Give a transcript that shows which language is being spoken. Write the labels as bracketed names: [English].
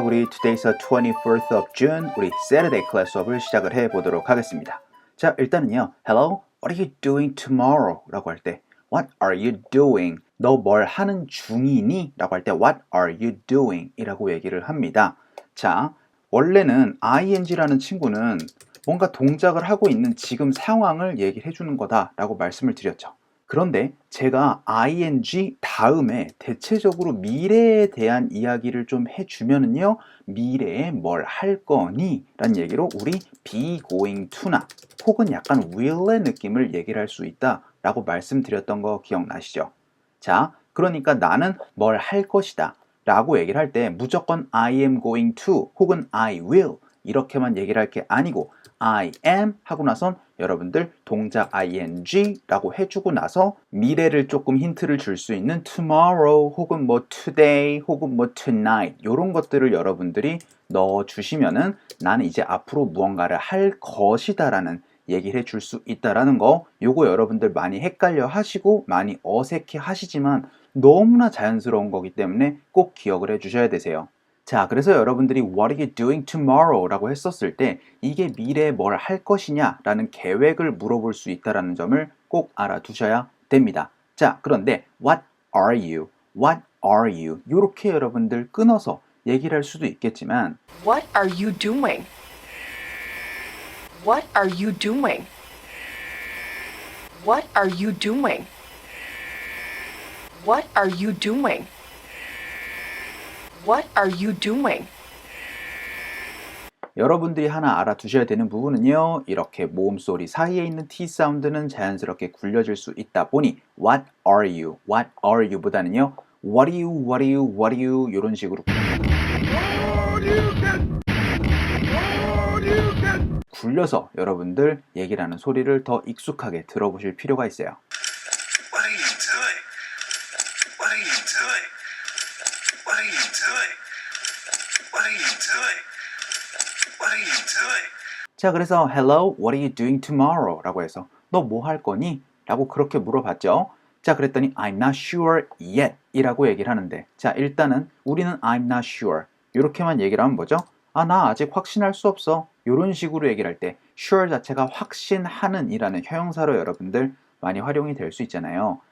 [Korean] 우리 [English] today's 24th of June, [Korean] 우리 Saturday class 수업을 시작을 해보도록 하겠습니다. 자, 일단은요. [English] Hello, what are you doing tomorrow? [Korean] 라고 할 때 [English] What are you doing? [Korean] 너 뭘 하는 중이니? 라고 할 때 [English] What are you doing? [Korean] 이라고 얘기를 합니다. 자, 원래는 ing라는 친구는 뭔가 동작을 하고 있는 지금 상황을 얘기를 해주는 거다라고 말씀을 드렸죠. 그런데 제가 ing 다음에 대체적으로 미래에 대한 이야기를 좀 해주면은요, 미래에 뭘 할 거니? 라는 얘기로 우리 be going to나 혹은 약간 will의 느낌을 얘기를 할 수 있다 라고 말씀드렸던 거 기억나시죠? 자, 그러니까 나는 뭘 할 것이다 라고 얘기를 할 때 무조건 [English] I am going to [Korean] 혹은 I will 이렇게만 얘기를 할 게 아니고 I am 하고 나선 여러분들 동작 ing라고 해주고 나서 미래를 조금 힌트를 줄 수 있는 tomorrow 혹은 뭐 today 혹은 뭐 tonight 이런 것들을 여러분들이 넣어주시면은 나는 이제 앞으로 무언가를 할 것이다 라는 얘기를 해줄 수 있다라는 거 요거 여러분들 많이 헷갈려 하시고 많이 어색해 하시지만 너무나 자연스러운 거기 때문에 꼭 기억을 해 주셔야 되세요. 자, 그래서 여러분들이 [English] What are you doing tomorrow? [Korean] 라고 했었을 때 이게 미래에 뭘 할 것이냐 라는 계획을 물어볼 수 있다는 점을 꼭 알아두셔야 됩니다. 자, 그런데 [English] What are you? What are you? [Korean] 이렇게 여러분들 끊어서 얘기를 할 수도 있겠지만 [English] What are you doing? What are you doing? What are you doing? What are you doing? What are you doing? [Korean] 여러분들이 하나 알아두셔야 되는 부분은요. 이렇게 모음소리 사이에 있는 T 사운드는 자연스럽게 굴려질 수 있다 보니 [English] What are you? What are you? [Korean] 보다는요. [English] What are you? What are you? What are you? [Korean] 이런 식으로 굴려서 여러분들 얘기를 하는 소리를 더 익숙하게 들어보실 필요가 있어요. [English] What are you doing? What are you doing? What are you doing? What are you doing? What are you doing? [Korean] 자, 그래서 [English] Hello, what are you doing tomorrow? [Korean] 라고 해서 너 뭐 할 거니? 라고 그렇게 물어봤죠. 자, 그랬더니 [English] I'm not sure yet [Korean] 이라고 얘기를 하는데 자, 일단은 우리는 [English] I'm not sure [Korean] 이렇게만 얘기를 하면 뭐죠? 아, 나 아직 확신할 수 없어. 이런 식으로 얘기를 할 때 sure 자체가 확신하는 이라는 형용사로 여러분들 많이 활용이 될 수 있잖아요.